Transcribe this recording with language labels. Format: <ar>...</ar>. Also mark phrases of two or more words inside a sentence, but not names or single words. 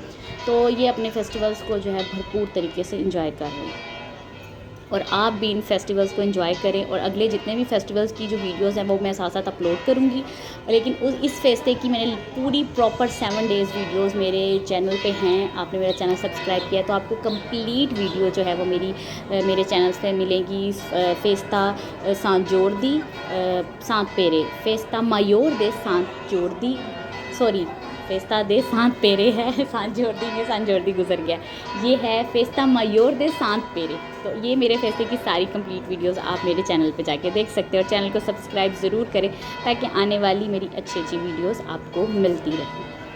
<hi>तो ये अपने फेस्टिवल्स को जो है भरपूर तरीके से इंजॉय कर रहे हैं, और आप भी इन फेस्टिवल्स को एंजॉय करें। और अगले जितने भी फेस्टिवल्स की जो वीडियोस हैं वो मैं साथ साथ अपलोड करूँगी, लेकिन इस फेस्टे की मैंने पूरी</hi> <en>proper 7 days videos</en> <hi>मेरे चैनल पे हैं। आपने मेरा चैनल सब्सक्राइब किया तो आपको</hi> <en>complete video</en> <hi>जो है वो मेरे चैनल पे मिलेगी। फेस्ता सांत जोर्दी सांत पेरे, फेस्ता मायोर दे सांत जोर्दी, सॉरी फेस्ता दे सांत पेरे है, सांत जोर्दी गुजर गया। ये है फेस्ता मायोर दे सांत पेरे। तो ये मेरे फेस्टे की सारी</hi> <en>complete videos</en> <hi>आप मेरे चैनल पे जाके देख सकते हो, और चैनल को सब्सक्राइब ज़रूर करें ताकि आने वाली मेरी अच्छी वीडियोस आपको मिलती रहे।</hi>